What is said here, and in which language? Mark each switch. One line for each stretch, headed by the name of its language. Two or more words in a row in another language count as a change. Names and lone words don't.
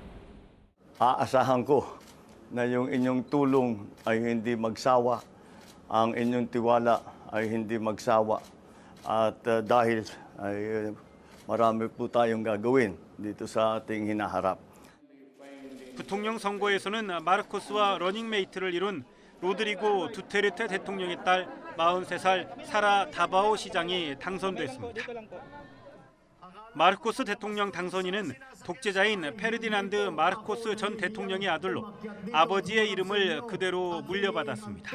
Filipino: Aasahan ko na yung inyong tulong ay hindi magsawa, ang inyong tiwala ay hindi magsawa at dahil ay marami po tayong gagawin dito sa ating hinaharap.
Korean: 부통령 선거에서는 마르코스와 러닝메이트를 이룬 로드리고 두테르테 대통령의 딸 43살 사라 다바오 시장이 당선됐습니다. 마르코스 대통령 당선인은 독재자인 페르디난드 마르코스 전 대통령의 아들로 아버지의 이름을 그대로 물려받았습니다.